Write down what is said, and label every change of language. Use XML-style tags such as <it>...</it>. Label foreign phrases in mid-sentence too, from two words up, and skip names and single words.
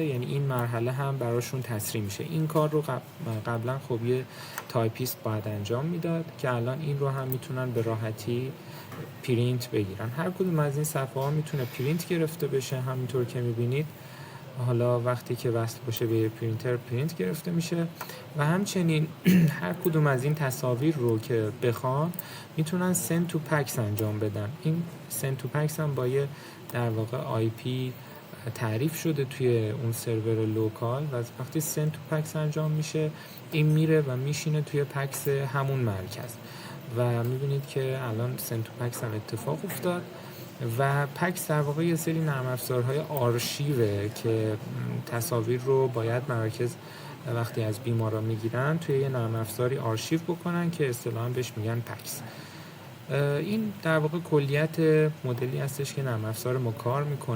<fa>یعنی این مرحله هم براشون تسریع میشه. این کار رو قبلا خب یه تایپیست باید انجام میداد که الان این رو هم میتونن به راحتی پرینت بگیرن. هر کدوم از این صفحه ها میتونه پرینت گرفته بشه. همینطور که میبینید حالا وقتی که وصل باشه به پرینتر پرینت گرفته میشه و همچنین هر کدوم از این تصاویر رو که بخوان میتونن</fa> <en>send to packs</en> <fa>انجام بدن. این</fa> <en>send to packs</en> <fa>هم با یه در واقع IP تعریف شده توی اون</fa> <en>server local</en> <fa>و وقتی</fa> <en>send to packs</en> <fa>انجام میشه این میره و میشینه توی پکس همون مرکز و میبینید که الان</fa> <en>send to packs</en> <fa>هم اتفاق افتاد و پکس در واقع یه سری نرم افزارهای آرشیوه که تصاویر رو باید مراکز وقتی از بیمارا میگیرن توی یه نرم افزاری آرشیو بکنن که اصطلاحاً بهش میگن پکس. این در واقع کلیت مدلی هستش که نرم افزار ما کار میکنه.</fa>